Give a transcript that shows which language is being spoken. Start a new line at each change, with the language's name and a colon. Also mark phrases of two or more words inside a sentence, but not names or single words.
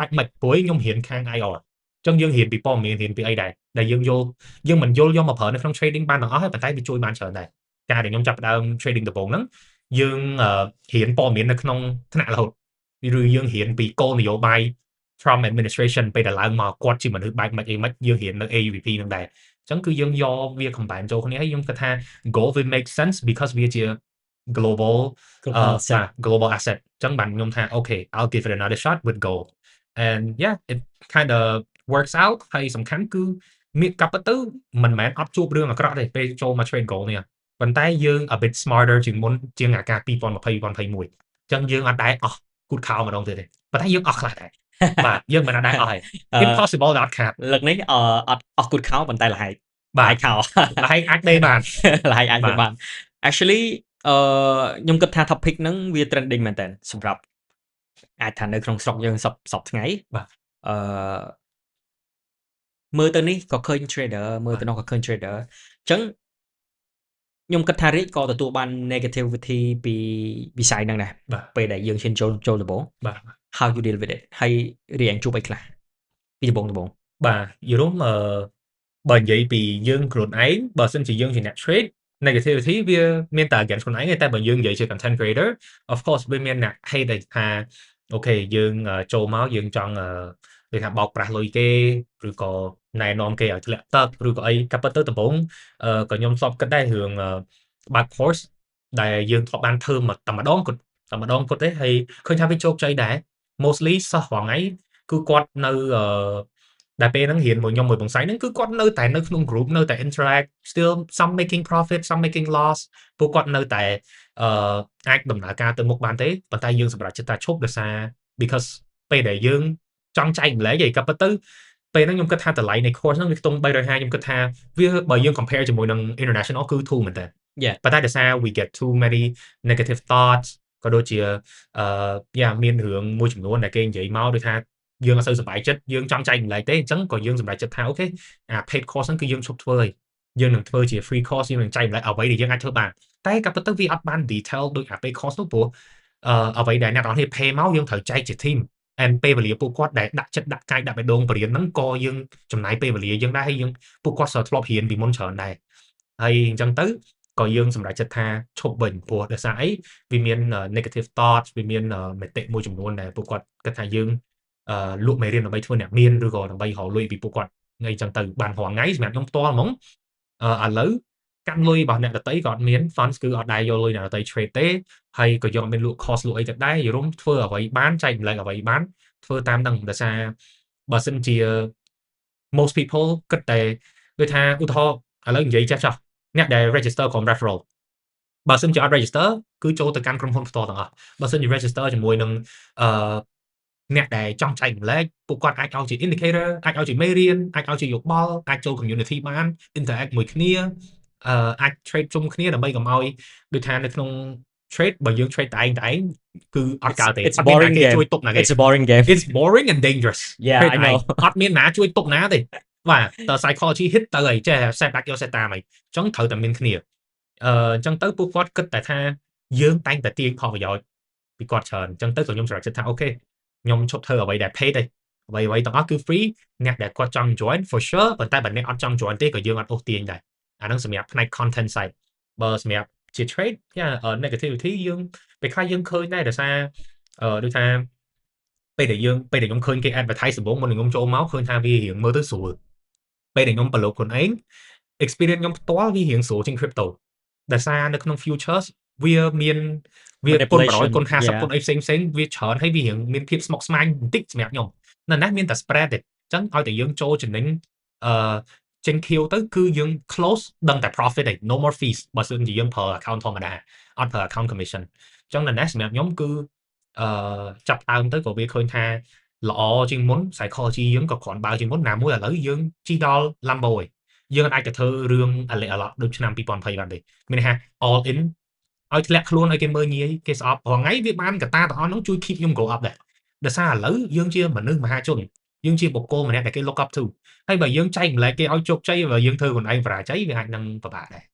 Khmer: ច់មិនព្រោះខ្ញុំរៀនខាង IR អញ្ចឹងយើងរៀនពីព័ត៌មានរៀនពីអីដែរដែលយើងយល់យើងមិនយល់យកមកប្រើនៅក្នុង trading បានទាំងអស់ហើយប៉ុន្តែវាជួយបានច្រើនដែរការដែលខ្ញុំចាប់ផ្ដើម trading ដំបូងហ្នឹងយើងរៀនព័ត៌មាននៅក្នុងថ្នាក់រហូតឬយើងរៀនពីគោលនយោបាយ Trump administration ពេលដែលឡើងមកគាត់ជាមនុស្សបែបម៉េចអីម៉េចយើងរៀននៅ AUVP ហ្នឹងដែរអញ្ចឹងគឺយើងយកវា combine ចូលគ្នាហើយខ្ញុំគិតថា
English: gold will make sense because
Khmer: វាជា global asset អញ្ចឹងបានខ្ញុំថា
English: okay I'll give it another shot with gold and yeah it kind of works out
Khmer: ហើយសំខាន់គឺមានកាប់ទៅមិនមែនអត់ជួបរឿងអាក្រក់ទេពេលចូលមក
English: trade gold
Khmer: នេះប៉ុន្តែយើង
English: a bit smarter
Khmer: ជាងមុនជាងអាការ2020 2021អញ្ចឹងយើងអត់ដែរអស់គូតខោម្ដងទៀតទេប៉ុន្តែយើងអស់ខ្លះដែរបាទយើងមិនអត់ដែរអស់ហើយ impossible ដល់ខាត លើកនេះអត់អស់គូតខោប៉ុន្តែលហែក បាទខោលហែកអាចដេបាន លហែកអាចដេបាន actually ខ្ញុំគិតថា topic ហ្នឹងវា trending មែនតើសម្រាប់អាចថានៅក្នុងស្រុកយើងសពថ្ងៃ បាទ មើលទៅនេះក៏ឃើញ trader មើលទៅនោះក៏ឃើញ trader អញ្ចឹងខ្ញុំគិតថារិចក៏ទទួលបាន negativity ពីវិស័យហ្នឹងដែរពេលដែលយើងឈានចូលដំបូង បាទ
English: how you deal with it
Khmer: ហើយរៀងជួបអីខ្លះពីដំបូង បាទយល់បើនិយាយពីយើងខ្លួនឯងបើសិនជាយើងជាអ្នក
English: trade negativity
Khmer: វាមានតែ against ខ្លួនឯងតែបើយើងនិយាយជា
English: content creator of course
Khmer: វាមានអ្នក hate ថាអូខេយើងចូលមកយើងចង់ដូចថាបោកប្រាស់លុយគេឬក៏ណែនាំគេឲ្យធ្លាក់ទឹកឬក៏អីកាប់ទៅដំបូងក៏ខ្ញុំធ្លាប់គិតដែររឿងបើក course ដែលយើងធ្លាប់បានធ្វើមកតែម្ដងគាត់ទេហើយឃើញថាវាជោគជ័យដែរ mostly សិស្សរាល់ថ្ងៃគឺគាត់នៅដែលពេលហ្នឹងរៀនមួយខ្ញុំមួយបងស្រីហ្នឹងគឺគាត់នៅតែនៅក្នុង group នៅតែ
English: interact still some making profit some making loss
Khmer: ពួកគាត់ នៅតែអាចដំណើរការទៅមុខបានទេប៉ុន្តែយើងសម្រាប់ចិត្តថាឈប់ដោយសារ because ពេលដែលយើងចង់ចែកម្លែកឯងក៏ប៉ុន្តែពេលហ្នឹងខ្ញុំគិតថាតម្លៃនៃ course ហ្នឹងវាខ្ទង់350ខ្ញុំគិតថាវាបើយើង compare ជាមួយនឹង international គឺធូរមែនតើប៉ុន្តែដោយសារ
English: we get too many negative thoughts
Khmer: ក៏ដូចជាមានរឿងមួយចំនួនដែលគេនិយាយមកដូចថាយើងអត់សូវសប្បាយចិត្តយើងចង់ចែកម្លែកទេអញ្ចឹងក៏យើងសម្រេចចិត្តថាអូខេអា paid course ហ្នឹងគឺយើងឈប់ធ្វើហើយយើងនឹងធ្វើជា
English: free course
Khmer: យើងនឹងចែកម្លែកអ្វីដែលយើងអាចធ្វើបានតែក៏ប៉ុន្តែវាអត់បាន detail ដូចអា
English: paid course
Khmer: នោះព្រោះអ្វីដែលអ្នកនរគ្នា pay មកយើងត្រូវចែកជា
English: team and
Khmer: ពេលវេលាពួក គាត់ដែលដាក់ចិត្តដាក់កាយដាក់បេះដូងបរៀនហ្នឹងក៏យើងចំណាយពេលវេលាយើងដែរហើយយើងពួកគាត់ធ្លាប់រៀនពីមុនច្រើនដែរហើយអញ្ចឹងទៅ ក៏យើងសម្រេចចិត្តថាឈប់វិញព្រោះដោយសារអីវាមាន
English: negative thoughts
Khmer: វាមានមតិមួយចំនួនដែលពួកគាត់គិតថាយើងលក់មេរៀនដើម្បីធ្វើអ្នកមានឬក៏ដើម្បីរកលុយពីពួកគាត់អីចឹងទៅបានរងថ្ងៃសម្រាប់ខ្ញុំផ្ទាល់ហ្មងឥឡូវកាន់លុយរបស់អ្នកដតីក៏អត់មាន funds គឺអត់ដែរយកលុយអ្នកដតី trade ទេហើយក៏យកមានលក់ cost លក់អីទៅដែរយល់ធ្វើអ្វីបានចែកម្លែកអ្វីបានធ្វើតាមនឹងដោយសារបើសិនជា
English: most people
Khmer: គិតតែដូចថាឧទាហរណ៍ឥឡូវនិយាយចាស់អ្នកដែល register ក្រុម referral បើសិនជាអត់ register គឺចូលទៅកាន់ក្រុមហ៊ុនផ្ទាល់ទាំងអស់បើសិនជា register ជាមួយនឹងអ្នកដែលចង់ចែកម្លែកពួកគាត់អាចឲ្យជា indicator អាចឲ្យជាមេរៀនអាចឲ្យជាយោបល់អាចចូល community បាន interact មួយគ្នាអាច trade ជុំគ្នាដើម្បីកុំឲ្យដូចថានៅក្នុង trade បើយើង trade តែឯងគឺអត់កើតទេ
English: It's boring game
Khmer: ជួយទុកណាគេ
English: It's a boring game It's boring and dangerous Yeah I know
Khmer: អត់មានណាជួយទុកណាទេបាទតើ
English: psychology hit
Khmer: ទៅអីចេះ
English: set back
Khmer: យក set តាមអីអញ្ចឹងត្រូវតែមានគ្នាអញ្ចឹងទៅពួកគាត់គិតតែថាយើងតែងតែទាញផលប្រយោជន៍ពីគាត់ច្រើនអញ្ចឹងទៅក៏ខ្ញុំសម្រេចចិត្តថាអូខេខ្ញុំឈប់ធ្វើអ្វីដែល paid ទេអ្វីទាំងអស់គឺ free អ្នកដែលគាត់ចង់
English: join for sure
Khmer: ប៉ុន្តែបើអ្នកអត់ចង់ join ទេ ក៏យើងអត់អូសទាញដែរអាហ្នឹងសម្រាប់ផ្នែក
English: content side
Khmer: បើសម្រាប់ជា
English: trade negativity
Khmer: យើងពេលខ្លះយើងឃើញដែរដោយសារដូចថាពេលដែលខ្ញុំឃើញគេ advertise ដំបូងមុនខ្ញុំចូលមកឃើញថាវារៀងមើលទៅស្រួលពេលដែលខ្ញុំប្រឡូកខ្លួនឯង experience ខ្ញុំផ្ទាល់វារៀងស្រួលជាង crypto ដោយសារនៅ ក្នុង futures វាគុណ100គុណ50គុណអីផ្សេងវាច្រើនហើយវារៀងមានភាពស្មុគស្មាញបន្តិចសម្រាប់ខ្ញុំនៅណាមានតែ spread ទេអញ្ចឹងឲ្យតែយើងចូលចំណេញចេញ Q ទៅគឺយើង close ដឹងតែ profit ឯង
English: no more fees
Khmer: បើសិនជាយើងប្រើ account ធម្មតាអត់ប្រើ
English: account commission
Khmer: អញ្ចឹងនៅណាសម្រាប់ខ្ញុំគឺចាប់ដើមទៅក៏វាឃើញថាល្អជា ងមុន psychology យើងក៏គ្រាន់បើជាងមុនណាមួយឥឡូវយើងជីដល់ Lambo ឯងយើងអាចទៅធ្វើរឿងអាឡិអឡក់ដូចឆ្នាំ2020បានទេមានន័យថា
English: all in
Khmer: ឲ្យធ្លាក់ខ្លួនឲ្យគេមើលងាយគេស្អប់រាល់ថ្ងៃវាបានកតាទាំងអស់នោះជួយ keep ខ្ញុំ
English: go up
Khmer: ដែរដោយសារឥឡូវយើងជាមនុស្សមហាជនយើងជាបុគ្គលម្នាក់ដែលគេ
English: look up to
Khmer: ហើយបើយើងចែកម្លែកគេឲ្យជោគជ័យបើយើងធ្វើខ្លួនឯងបរាជ័យវាអាចនឹងពិបាកដែរ